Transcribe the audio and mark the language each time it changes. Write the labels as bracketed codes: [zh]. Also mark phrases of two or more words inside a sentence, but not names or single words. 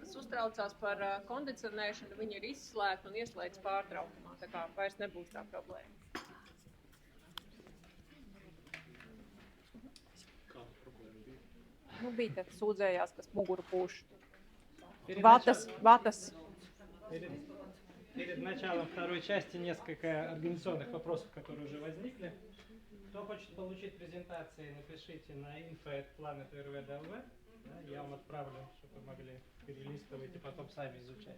[lv] uztraucās par kondicionēšanu, viņi ir izslēgti un ieslēgts pārtraukumā, tā kā vairs nebūs tā problēma. Kāda problēma bija? Nu, bija tad sūdzējās, kas muguru pūš. Vatas. [ru] Перед началом второй части несколько организационных вопросов, которые уже возникли. Кто хочет получить презентации, напишите на info@planet.Ayurveda.lv. Я вам отправлю, чтобы вы могли перелистывать и потом сами изучать.